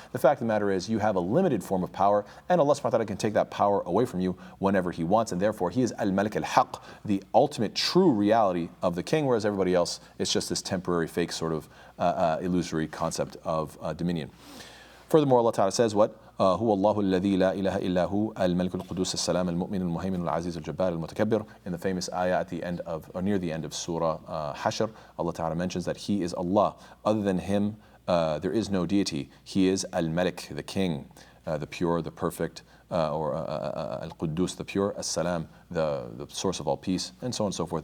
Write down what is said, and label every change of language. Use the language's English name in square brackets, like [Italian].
[English] The fact of the matter is, you have a limited form of power, and Allah subhanahu wa ta'ala can take that power away from you whenever He wants, and therefore He is Al-Malik al-Haq, the ultimate true reality of the king, whereas everybody else is just this temporary, fake sort of illusory concept of dominion. Furthermore, Allah Ta'ala says what? [Arabic] هو الله الذي لا إله إلا هو الملك القدوس السلام المؤمن المهيمن العزيز الجبار المتكبر. [English] In the famous ayah at the end of, or near the end of Surah Hashr, Allah Ta'ala mentions that He is Allah. Other than Him, there is no deity. He is Al-Malik, the king, the pure, the perfect, or Al-Quddus, the pure, As-Salam, the source of all peace, and so on and so forth.